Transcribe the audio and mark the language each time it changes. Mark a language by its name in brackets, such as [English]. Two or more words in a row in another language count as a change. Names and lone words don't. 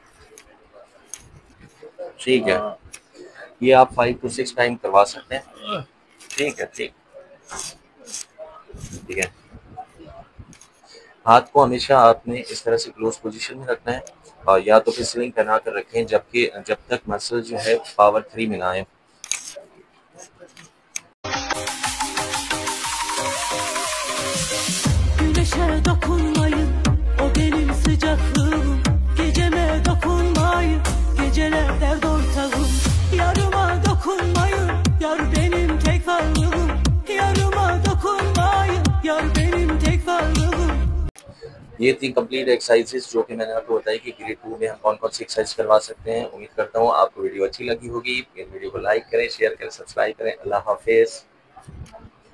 [Hindi] ठीक है, ये आप 5 to 6 टाइम करवा सकते हैं। ठीक है, ठीक है। हाथ को हमेशा आपने इस तरह से [English] close position [Hindi] में रखना है और या तो फिर स्लिंग पहना कर रखें जबकि जब तक मसल जो है पावर 3 में ना आए। [Turkish] Güneşe dokunmayın, o benim sıcaklığım. Geceme dokunmayın, geceler dert ortağım. Yarıma dokunmayın, yar benim tek varlığım. Yarıma dokunmayın, yar benim tek varlığım. [Hindi] ये थी [English] complete exercises [Hindi] जो कि मैंने आपको बताई कि ग्रेड 2 में हम कौन कौन सी एक्सरसाइज करवा सकते हैं। उम्मीद करता हूँ आपको वीडियो अच्छी लगी होगी। वीडियो को लाइक करें, शेयर करें, सब्सक्राइब करें। अल्लाह हाफिज़।